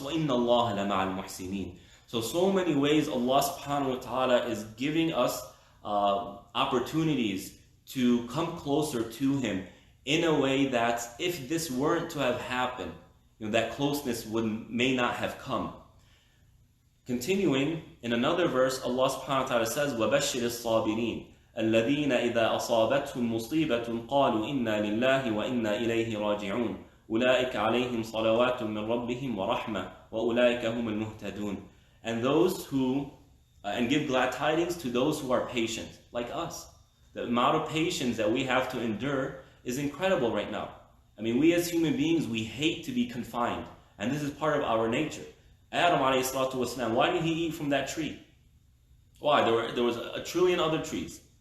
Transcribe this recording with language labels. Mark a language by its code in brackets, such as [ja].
[ar] وَإِنَّ اللَّهَ لَمَعَ الْمُحْسِنِينَ. [en] So many ways Allah subhanahu wa ta'ala is giving us opportunities to come closer to Him in a way that if this weren't to have happened, that closeness may not have come. Continuing, in another verse, Allah subhanahu wa ta'ala says, [ar] وَبَشِّرِ الصَّابِرِينَ الَّذِينَ إِذَا أَصَابَتْهُمْ مُصِيبَةٌ قَالُوا إِنَّا لِلَّهِ وَإِنَّا إِلَيْهِ رَاجِعُونَ أُولَٰئِكَ عَلَيْهِمْ صَلَوَاتٌ مِّن رَبِّهِمْ وَرَحْمَةٌ وَأُولَٰئِكَ هُمُ الْمُهْتَدُونَ. [en] And those who, and give glad tidings to those who are patient, like us. The amount of patience that we have to endure is incredible right now. I mean, we as human beings, we hate to be confined. And this is part of our nature. Adam alayhi salatu wasalam, why did he eat from that tree? Why? There was a trillion other trees.